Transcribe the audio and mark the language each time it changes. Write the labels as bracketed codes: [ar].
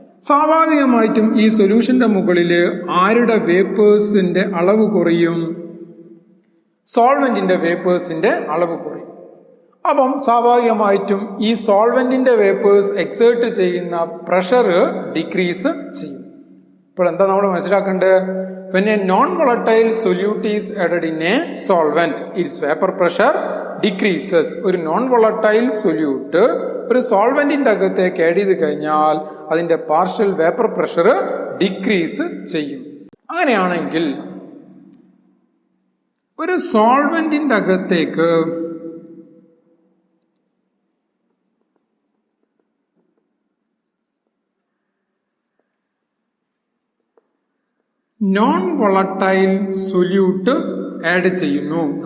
[ml] സ്വാഭാവികമായിട്ടും ഈ സൊല്യൂഷന്റെ മുകളിൽ ആരുടെ വേപ്പേഴ്സിന്റെ അളവ് കുറയും? സോൾവെന്റിന്റെ വേപ്പേഴ്സിന്റെ അളവ് കുറയും. അപ്പം സ്വാഭാവികമായിട്ടും ഈ സോൾവെന്റിന്റെ വേപ്പേഴ്സ് എക്സേർട്ട് ചെയ്യുന്ന പ്രഷർ ഡിക്രീസ് ചെയ്യും. ഇപ്പോൾ എന്താ നമ്മൾ മനസ്സിലാക്കേണ്ടത്? [en] When a non-volatile solute is added in a solvent, its vapor pressure decreases. [ml] ഒരു നോൺ വോളറ്റൈൽ സൊല്യൂട്ട് ഒരു സോൾവെന്റിന്റെ അകത്തേക്ക് ആഡ് ചെയ്ത് കഴിഞ്ഞാൽ അതിന്റെ പാർഷ്യൽ വേപ്പർ പ്രഷർ ഡിക്രീസ് ചെയ്യും. അങ്ങനെയാണെങ്കിൽ ഒരു സോൾവെന്റിന്റെ അകത്തേക്ക് നോൺ വോളറ്റൈൽ സൊല്യൂട്ട് ആഡ് ചെയ്യുന്നു.